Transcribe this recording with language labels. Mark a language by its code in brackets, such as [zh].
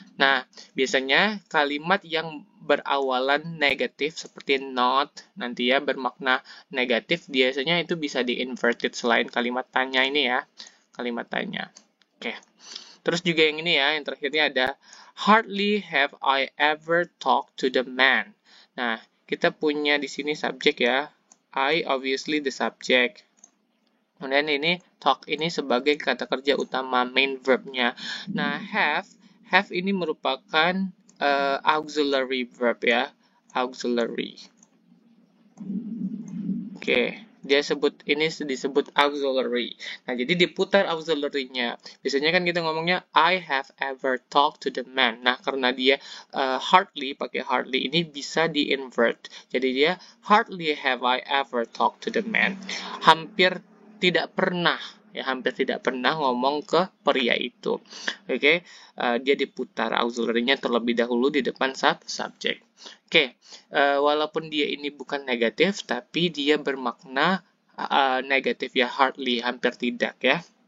[id] Nah, biasanya kalimat yang berawalan negatif seperti not nanti ya bermakna negatif biasanya itu bisa di-inverted selain kalimat tanya ini ya. Kalimat tanya. Oke. Terus juga yang ini ya, yang terakhirnya ada [en] hardly have I ever talked to the man. [id] Nah, kita punya di sini subjek ya. [en] I obviously the subject. [id] Kemudian ini talk ini sebagai kata kerja utama main verbnya. Nah, have ini merupakan auxiliary verb ya, auxiliary. Oke, dia ini disebut auxiliary. Nah, jadi diputar auxiliary-nya. Biasanya kan kita ngomongnya [en] I have ever talked to the man. [id] Nah, karena dia hardly pakai hardly ini bisa di-invert. [en] Jadi dia hardly have I ever talked to the man. [id] Hampir tidak pernah ya, hampir tidak pernah ngomong ke pria itu. Oke, dia diputar auxiliary-nya terlebih dahulu di depan subjek. Oke, walaupun dia ini bukan negatif, tapi dia bermakna negatif ya, hardly, hampir tidak ya.